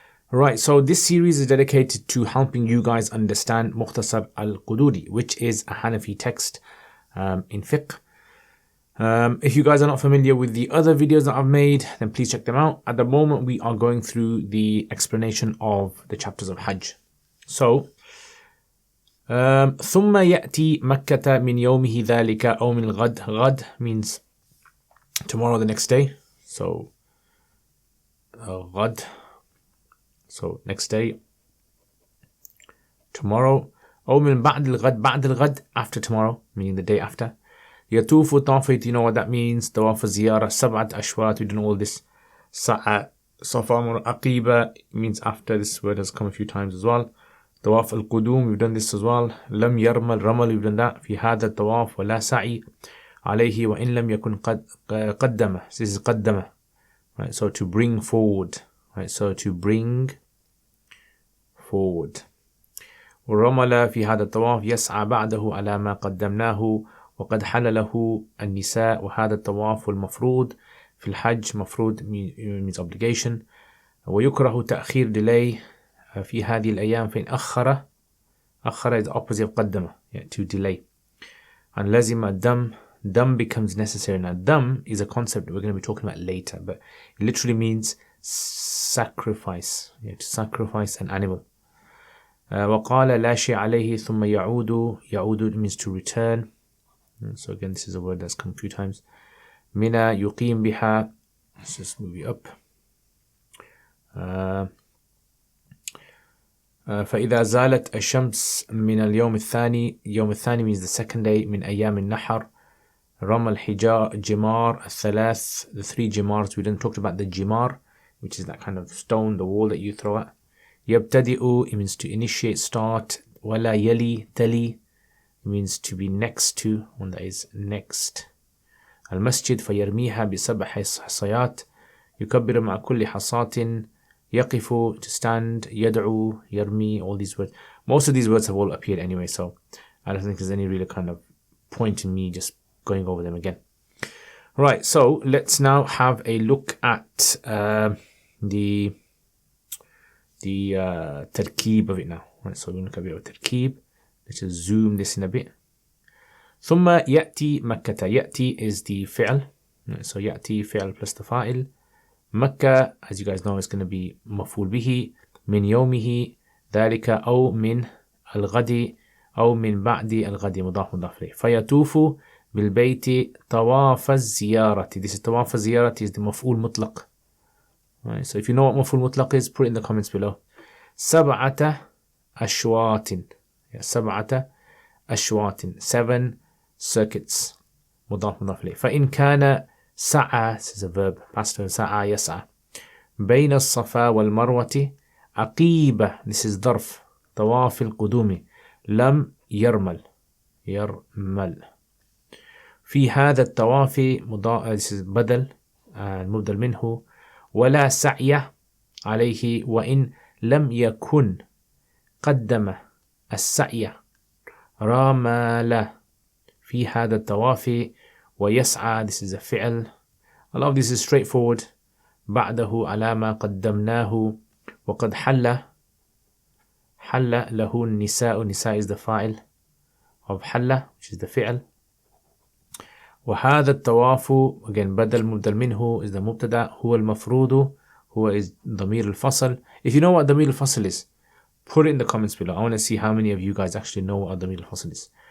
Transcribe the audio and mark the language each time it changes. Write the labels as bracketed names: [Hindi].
[English] Right, so this series is dedicated to helping you guys understand Mukhtasar al-Qudoori, which is a Hanafi text in Fiqh. If you guys are not familiar with the other videos that I've made, then please check them out. At the moment, we are going through the explanation of the chapters of Hajj. [Arabic] So, ثم يأتي مكة من يومه ذلك أو من الغد. [English] غد means tomorrow, the next day. So غد, so next day, tomorrow. [Arabic] أو من بعد الغد. بعد الغد, [English] after tomorrow, meaning the day after. [Arabic] يطوف طافت, [English] you know what that means. [Arabic] طواف الزيارة, سبعة أشواط, [English] we do know all this. [Arabic] سعى صفا عقيبة [English] means after. This word has come a few times as well. Tawaf al-Qudum, we've done this as well. [Arabic] لم يرمل, [English] ramal, we've done that. [Arabic] في هذا الطواف ولا سعي عليه وإن لم يكن قدمه. [English] This is قدمه, right? So to bring forward, right? So to bring forward. [Arabic] ورمل في هذا الطواف يسعى بعده على ما قدمناه وقد حل له النساء. وهذا الطواف المفروض في الحج. [English] مفروض means obligation. [Arabic] ويكره تأخير, delay في هذه الأيام. فإن أخر [English] is the opposite of قدمه, to delay. And [Arabic] لازم الدم, [English] dam becomes necessary. Now dam is a concept we're going to be talking about later, but it literally means sacrifice, to sacrifice an animal. [Arabic] وقال لا شيء عليه ثم يعود. [English] يعود means to return. So again, this is a word that's come a few times. [Arabic] Mina يقيم بها. [English] Let's just move it up. [Arabic] فإذا زالت الشمس من اليوم الثاني. يوم الثاني [English] means the second day [Arabic] من أيام النحر. رمى الجمار الثلاث, [English] the three jimars. We didn't talk about the jimar, which is that kind of stone, the wall that you throw at. يبتدئ, it means to initiate, start. [Arabic] ولا يلي, تلي, [English] it means to be next to, one that is next. [Arabic] المسجد فيرميها بسبع حصيات. يكبر مع كل حصاة. [English] يقف, to stand. يدعو, يرمي, all these words. Most of these words have all appeared anyway, so I don't think there's any really kind of point in me just going over them again. Right, so let's now have a look at the tarkeeb of it now. Right, so we're going to look at a bit of tarkeeb. Let's just zoom this in a bit. [Arabic] ثم يأتي مكة. [English] يأتي is the fi'l. Right, so يأتي fi'l plus the fa'il. Makkah, as you guys know, is going to be مفعول به. [Arabic] من يومه ذلك أو من الغد أو من بعد الغد مضاف مضاف إليه. فيطوف بالبيت طواف الزيارة. [English] This is [Arabic] طواف الزيارة [English] is the مفعول مطلق. Right, so if you know what مفعول مطلق is, put it in the comments below. [Arabic] سبعة أشواط. سبعة أشواط, [English] 7 circuits. [Arabic] مضاف مضاف إليه. فإن كان سعى, [English] this is a verb, past tense, [Arabic] سعى يسعى. بين الصفا والمروة عقيبة, [English] this is [Arabic] ظرف. طواف القدوم. لم يرمل. يرمل. في هذا الطواف [English] this is [Arabic] بدل, المبدل منه. ولا سعي عليه وإن لم يكن قدم السعي. رمل في هذا الطواف. [English] ويسعى, this is a fi'l. A lot of this is straightforward. [Arabic] بعده على ما قدمناه. وقد حل له النساء. [English] نساء is the fa'il of حل, which is the fi'l. [Arabic] وهذا الطواف, again بدل مبدل منه is the مبتدا. هو المفروض, هو is ضمير الفصل. [English] If you know what ضمير الفصل is, put it in the comments below. I want to see how many of you guys actually know what ضمير الفصل is.